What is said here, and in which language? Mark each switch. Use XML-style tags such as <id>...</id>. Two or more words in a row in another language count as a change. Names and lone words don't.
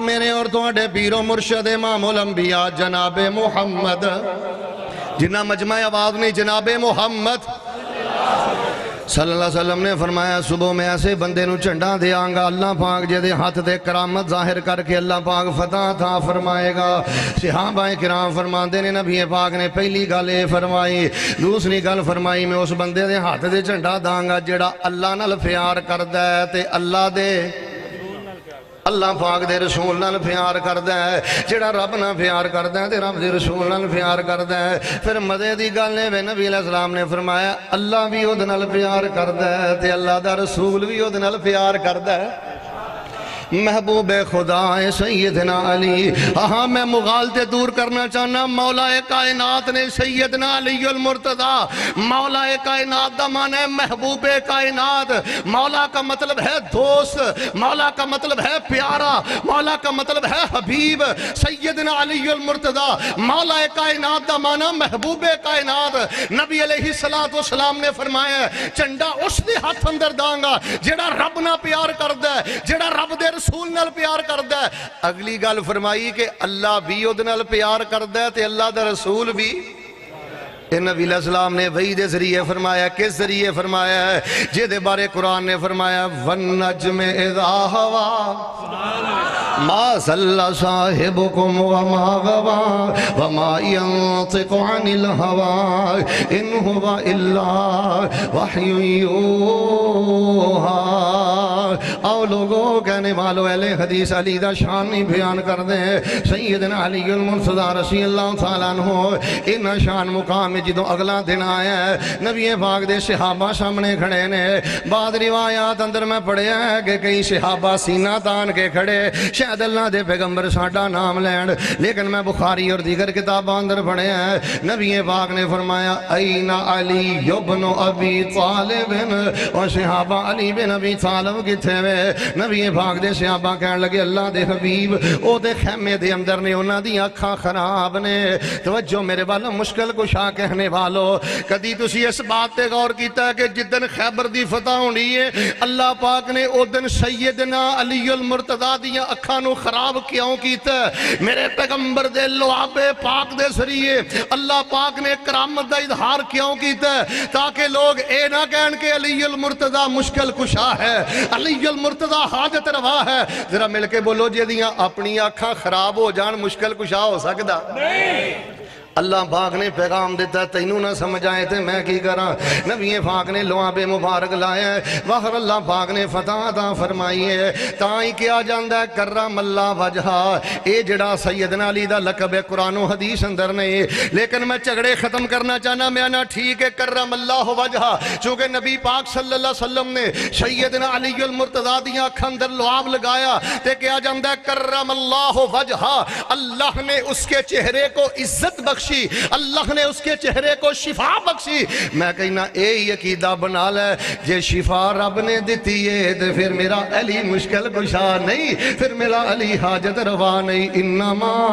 <pa>میرے اور تواڈے پیر و مرشد امام الانبیاء جناب محمد جنہ مجمع آواز نہیں جناب محمد صلی اللہ علیہ وسلم نے فرمایا صبح میں ایسے بندے نو چنڈا دیا گا اللہ پاک جے دے ہاتھ دے کرامت ظاہر کر کے اللہ پاک فتح تھا فرمائے گا صحابہ کرام فرماندے نے نبی پاک نے پہلی گل فرمائی دوسری گل فرمائی میں اس بندے دے ہاتھ دے چنڈا داں گا جڑا اللہ نال پیار کردا ہے تے اللہ پاک دے رسول نال پیار کردا ہے جڑا رب نال پیار کردا ہے تے رب دے رسول نال پیار کردا ہے پھر مزے دی گل ہے نبی علیہ السلام نے فرمایا اللہ بھی اودے نال پیار کردا ہے تے اللہ دا رسول بھی اودے نال پیار کردا ہے محبوب خدا سیدنا علی ہاں میں مغالطے دور کرنا چاہنا مولا کائنات نے سیدنا علی المرتضی مولا کائنات دا</pa> <ur>معنی ہے محبوب کائنات مولا کا مطلب ہے دوست مولا کا مطلب ہے پیارا مولا کا مطلب ہے حبیب سیدنا علی المرتضی</ur> <pa>مولا کائنات دا معنی محبوب کائنات نبی علیہ السلام نے فرمایا چنڈا اس دے ہاتھ اندر داں گا جڑا رب نہ پیار کردا ہے جڑا رب دے رسول نال پیار کردا ہے اگلی گل فرمائی کہ اللہ بھی اودے نال پیار کردا ہے تے اللہ دا رسول بھی نبی علیہ السلام نے وحی دے ذریعے فرمایا کس ذریعے فرمایا ہے جے دے بارے قرآن نے فرمایا</pa> <ar>وَالنَّجْمِ اِذَا هَوَى مَا ضَلَّ صَاحِبُكُمْ وَمَا غَوَى وَمَا يَنطِقُ عَنِ الْهَوَى إِنْ هُوَ إِلَّا وَحْيٌ يُوحَى</ar> <pa>آؤ لوگوں کہنے والو اہل حدیث علی دا شان نہیں بیان کر دیں سیدنا علی المرتضی رضی اللہ تعالیٰ عنہ انہا شان مقام جدوں اگلا دن آیا ہے نبی پاک دے صحابہ سامنے کھڑے نے بعد روایات اندر میں پڑھے ہیں کہ کئی صحابہ سینہ تان کے کھڑے شاید اللہ دے پیغمبر ساڈا نام لین لیکن میں بخاری اور دیگر کتاباں اندر پڑھے ہیں نبی پاک نے فرمایا این علی ابن ابی طالب اور صحابہ علی بن ابی طالب کی تھے نبی پاک دے صحابہ کہنے لگے اللہ دے حبیب او دے خیمے دے اندر نے انہاں دی آنکھاں خراب نے توجہ میرے والا مشکل کشا کہنے والو کدی تسی اس بات تے غور کیتا ہے کہ جدن خیبر دی فتح ہونی ہے اللہ پاک نے او دن سیدنا علی المرتضی دی آنکھاں نو خراب کیوں کیتا ہے میرے پیغمبر دے لعاب پاک دے ذریعے اللہ پاک نے کرامت دا اظہار کیوں کیتا ہے تاکہ لوگ اے نہ کہن کہ علی المرتضی مشکل کشا ہے علی المرتضی حاجت روا ہے ذرا مل کے بولو جے دیاں اپنی آنکھاں خراب ہو جان مشکل کشا ہو سکدا نہیں اللہ پاک نے پیغام دیتا ہے تینوں نہ سمجھ آئے تھے میں کی کراں نبی پاک نے لعاب مبارک لایا ہے وخر اللہ پاک نے فتح عطا فرمائی ہے تائیں کیا جاندا ہے کرم اللہ وجہا اے جڑا سیدنا علی دا لقب ہے قرآن و حدیث اندر نہیں لیکن میں جھگڑے ختم کرنا چاہنا میں نہ ٹھیک ہے کرم اللہ وجہا چونکہ نبی پاک صلی اللہ علیہ وسلم نے سیدنا علی المرتضی دی آنکھاں اندر لعاب لگایا تے کیا جاندا ہے کرم اللہ وجہا</pa> <ur>اللہ نے اس کے چہرے کو عزت بخشی اللہ نے اس کے چہرے کو شفا بخشی</ur> <pa>میں کہنا اے عقیدہ بنا لے جے شفا رب نے دیتی ہے تو پھر میرا علی مشکل کشا نہیں پھر میرا علی حاجت روا نہیں انما</pa>